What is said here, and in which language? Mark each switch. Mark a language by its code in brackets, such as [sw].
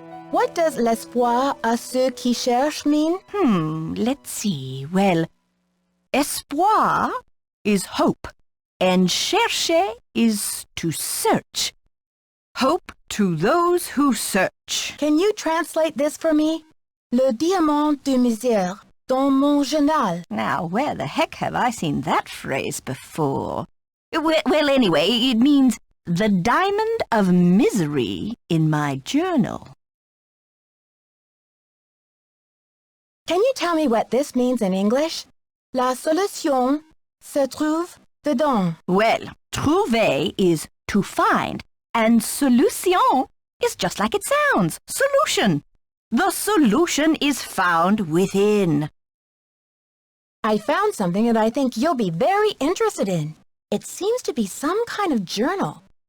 [en] What does [fr] l'espoir à ceux qui cherchent [en] mean? Let's see. Well, espoir is hope, and chercher is to search. Hope to those who search. Can you translate this for me? [fr] Le diamant de misère dans mon journal. [en] Now, where the heck have I seen that phrase before? Well, anyway, it means the diamond of misery in my journal. Can you tell me what this means in English? [fr] La solution se trouve dedans. [en] Well, trouver is to find, and solution is just like it sounds, solution. The solution is found within. I found something that I think you'll be very interested in. It seems to be some kind of journal.